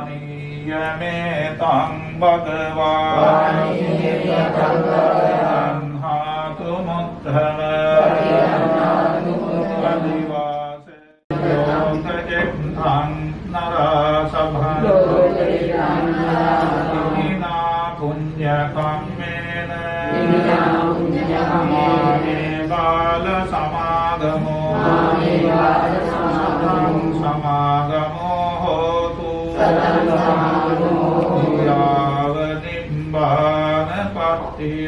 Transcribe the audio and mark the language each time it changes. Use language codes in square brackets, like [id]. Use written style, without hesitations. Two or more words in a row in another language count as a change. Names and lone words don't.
[pi] යමේතං භගවා පාණීයතං ගන්හාතු මුත්තම අදිවාසේ ලෝකෙත්තං නරසභං ඉමිනා පුඤ්ඤ කම්මේන මාමේ බාල සමාගමෝ සමාගමෝ හෝතු යාව නිබ්බාන පත්තිය.